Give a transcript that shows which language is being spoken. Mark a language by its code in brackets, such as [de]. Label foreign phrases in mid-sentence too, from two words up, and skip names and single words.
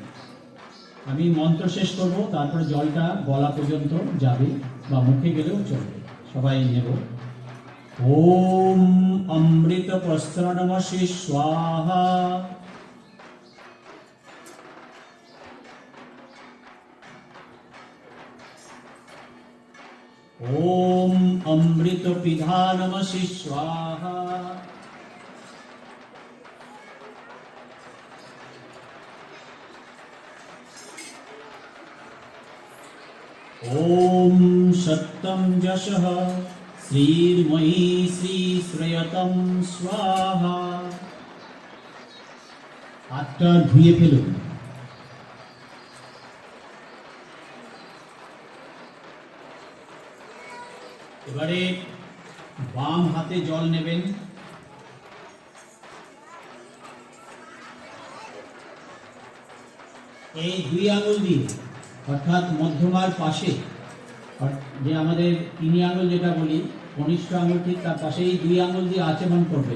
[bn] আমি মন্ত্র শেষ করব, তারপর জলটা গলা পর্যন্ত যাবে বা মুখে গেলেও চলবে। সবাই নেব। [sa] ओम अमृत प्रस्तरणमसि स्वाहा। ओम अमृत पिधानमसि स्वाहा। ओम सत्यम जशः श्रीर्मयी श्री श्रेयतम स्वाहा। [bn] हाथটা ধুয়ে ফেলুন। এবারে বাম হাতে জল নেবেন। এই দুই আঙুল দিয়ে, অর্থাৎ মধ্যমার পাশে, যে আমাদের তিনি আঙুল যেটা বলি, কনিষ্ঠ আঙুল ঠিক তার পাশে, এই দুই আঙুল দিয়ে আচমন করবেন।